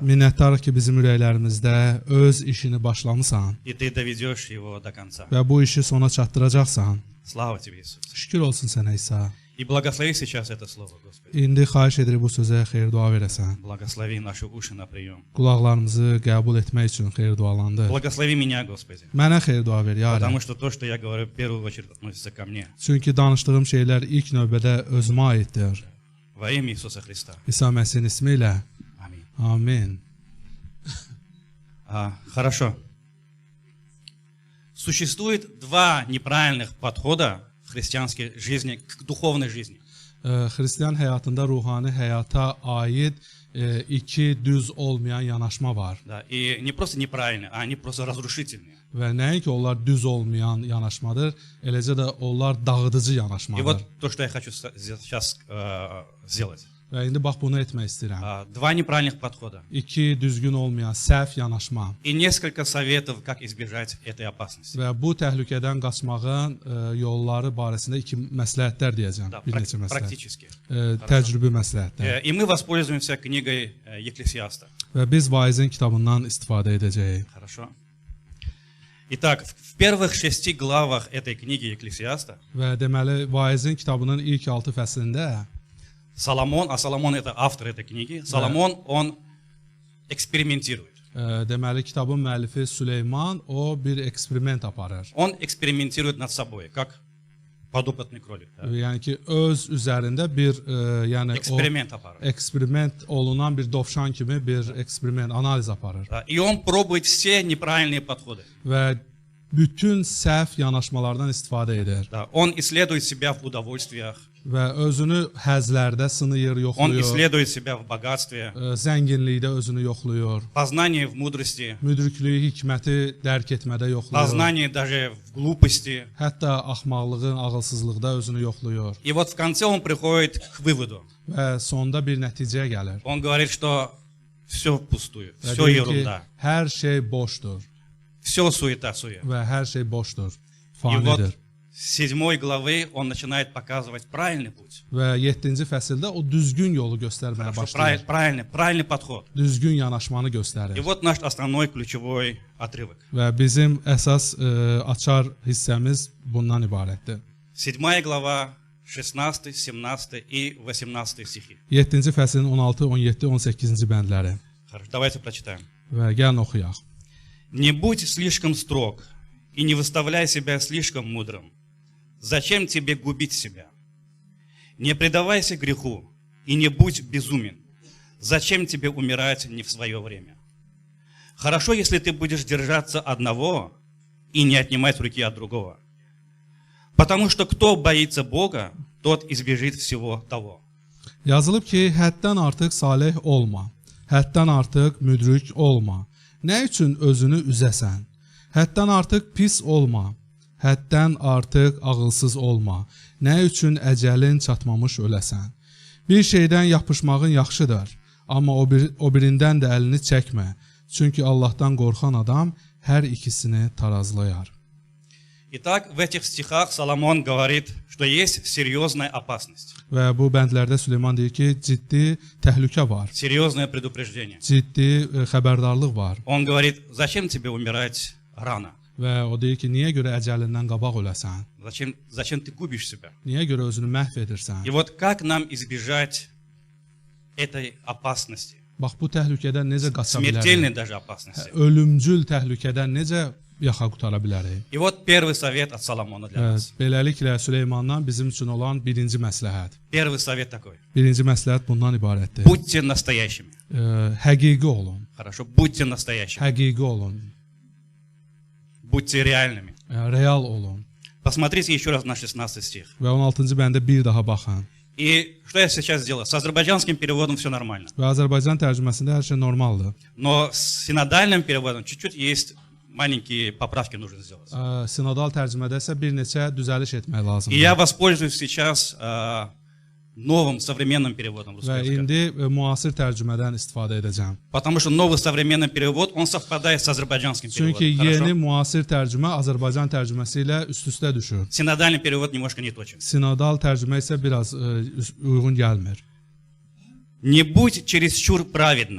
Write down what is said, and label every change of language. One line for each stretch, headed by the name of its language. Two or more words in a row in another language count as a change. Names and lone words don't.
Azerbaijani: Minnətdarıq ki, bizim ürəklərimizdə öz işini başlamısan
Russian: И Ты доведешь его до конца.
Azerbaijani: və bu işi sona çatdıracaqsan.
Russian: Слава Тебе, Иисус.
Azerbaijani: Şükür olsun sənə İsa.
Russian: И благослови сейчас это слово, Господи.
Azerbaijani: İndi xahiş edirik bu sözə xeyir dua verəsən.
Russian: Благослови наши уши на прием.
Azerbaijani: Qulaqlarımızı qəbul etmək üçün xeyir dualandır.
Russian: Благослови меня, Господи.
Azerbaijani: Mənə xeyir dua ver, ya Rəbb.
Russian: Потому что то, что я говорю, в первую очередь относится ко мне.
Azerbaijani: Çünki danışdığım şeylər ilk növbədə özümə aiddir.
Russian: Во имя Иисуса Христа.
Azerbaijani: İsa Məsihin ismi ilə.
Russian: Аминь.
Azerbaijani: Amin.
Russian: Хорошо. Существует два неправильных подхода в христианской жизни к духовной жизни.
Azerbaijani: Xristian həyatında ruhani həyata aid iki düz olmayan yanaşma var.
Russian: Да, и не просто неправильные, а они просто разрушительные.
Azerbaijani: Və nəinki onlar düz olmayan yanaşmadır, eləcə də onlar dağıdıcı
Russian: И
Azerbaijani: yanaşmadır.
Russian: вот то, что я хочу сейчас сделать.
Azerbaijani: Və indi bax bunu etmək istəyirəm.
Russian: Два неправильных подхода.
Azerbaijani: İki düzgün olmayan səhv yanaşma
Russian: И nесколько советов, как избежать этой опасности.
Azerbaijani: və bu təhlükədən qaçmağın yolları barəsində iki məsləhətlər deyəcəm.
Russian: Да,
Azerbaijani: Bir neçə məsləhət.
Russian: практически.
Azerbaijani: Təcrübi məsləhətlər.
Russian: И мы воспользуемся книгой Екклесиаста.
Azerbaijani: Və biz vaizin kitabından istifadə edəcəyik.
Russian: Хорошо. Итак, в первых 6 главах этой книги Екклесиаста
Azerbaijani: Və deməli vaizin kitabının ilk 6 fəslində
Russian: Соломон, а Соломон это автор этой книги, Соломон, он экспериментирует.
Azerbaijani: deməli kitabın müəllifi Süleyman o bir eksperiment aparır.
Russian: Он экспериментирует над собой, как подопытный кролик. Да?
Azerbaijani: Yəni ki öz üzərində bir yəni Эксперимент aparır. o eksperiment olunan bir dovşan kimi bir eksperiment, analiz aparır.
Russian: Да? И он pробует все неправильные подходы.
Azerbaijani: Və bütün səhv yanaşmalardan istifadə edir.
Russian: Да? Он исследует себя в удовольствиях,
Azerbaijani: Və özünü həzlərdə sınayır,
Russian: он
Azerbaijani: yoxlayır.
Russian: исследует себя в bogатстве,
Azerbaijani: Zənginlikdə özünü yoxlayır.
Russian: познание в мудрости,
Azerbaijani: Müdriklüyü, hikməti dərk etmədə yoxlayır.
Russian: познание даже в глупости.
Azerbaijani: Hətta axmaqlığın, ağılsızlıqda özünü yoxlayır.
Russian: И вот в конце он приходит к выводу.
Azerbaijani: Və sonda bir nəticəyə gəlir.
Russian: Он говорит, что все впустую,
Azerbaijani: Və
Russian: все
Azerbaijani: deyir ki,
Russian: ерунда,
Azerbaijani: hər şey boşdur
Russian: все суета-сует.
Azerbaijani: və hər şey boşdur,
Russian: И вот
Azerbaijani: fanidir.
Russian: с 7 главы он начинает показывать правильный путь.
Azerbaijani: Və 7-ci fəsildə o düzgün yolu göstərməyə başlayır.
Russian: Правильный подход.
Azerbaijani: Düzgün yanaşmanı
Russian: И
Azerbaijani: göstərir.
Russian: вот наш основной ключевой отрывок.
Azerbaijani: Və bizim əsas açar hissəmiz bundan ibarətdir.
Russian: 7 глава, 16, 17 и 18 стихи.
Azerbaijani: 7-ci fəslin 16, 17, 18-ci bəndləri.
Russian: Хорошо, давайте прочитаем.
Azerbaijani: Və gəlin oxuyaq.
Russian: «Не будь слишком строг и не выставляй себя слишком мудрым. Зачем тебе губить себя? Не предавайся греху и не будь безумен. Зачем тебе умирать не в свое время? Хорошо, если ты будешь держаться одного и не отнимать руки от другого. Потому что кто boится Бога, тот избежит всего того.
Azerbaijani: Yazılıb ki, həddən artıq salih olma, həddən artıq müdrik olma. Nə üçün özünü üzəsən? Həddən artıq pis olma, həddən artıq ağılsız olma. Nə üçün əcəlin çatmamış öləsən? Bir şeydən yapışmağın yaxşıdır, amma o birindən də əlini çəkmə. Çünki Allahdan qorxan adam hər ikisini tarazlayar.
Russian: Итак, в этих стихах Соломон говорит, что есть серьезная опасность,
Azerbaijani: Və bu bəndlərdə Süleyman deyir ki, ciddi təhlükə var,
Russian: серьезное предупреждение.
Azerbaijani: ciddi xəbərdarlıq var.
Russian: Он говорит, зачем тебе умирать рано?
Azerbaijani: Və o deyir ki, niyə görə əcəlindən qabaq öləsən?
Russian: Зачем ты губишь себя?
Azerbaijani: Niyə görə özünü məhv edirsən?
Russian: И вот как нам избежать этой опасности,
Azerbaijani: Bax, bu təhlükədən necə qaça
Russian: смертельной
Azerbaijani: bilərik?
Russian: даже опасности?
Azerbaijani: Ölümcül təhlükədən necə yaxa qutara bilərik?
Russian: И вот первый совет от Соломона для нас.
Azerbaijani: Beləliklə Süleymandan bizim üçün olan birinci məsləhət.
Russian: Первый совет такой.
Azerbaijani: Birinci məsləhət bundan ibarətdir.
Russian: Будьте настоящими.
Azerbaijani: Həqiqi olun.
Russian: Хорошо, будьте настоящими.
Azerbaijani: Həqiqi olun.
Russian: Будьте реальными.
Azerbaijani: Real olun.
Russian: Посмотрите еще раз на 16 стих.
Azerbaijani: Və 16-cı bəndə bir daha baxın.
Russian: И что я сейчас сделал? С азербайджанским переводом все нормально.
Azerbaijani: Və Azərbaycan tərcüməsində hər şey normaldır.
Russian: Но с синодальным переводом чуть-чуть есть маленькие поправки нужно сделать.
Azerbaijani: Sinodal tərcümədə isə bir neçə düzəliş etmək
Russian: И
Azerbaijani: lazımdır.
Russian: я воспользуюсь сейчас новым современным переводом
Azerbaijani: Və
Russian: русского языка.
Azerbaijani: indi müasir tərcümədən istifadə edəcəm.
Russian: Потому что новый современный перевод, он совпадает с azerbaycanским
Azerbaijani: Çünki
Russian: переводом.
Azerbaijani: yeni
Russian: Хорошо?
Azerbaijani: müasir tərcümə Azərbaycan tərcüməsi ilə üst-üstə düşür.
Russian: Синодальный перевод немножко не точен.
Azerbaijani: Sinodal tərcümə isə biraz uyğun gəlmir.
Russian: Не будь чересчур праведным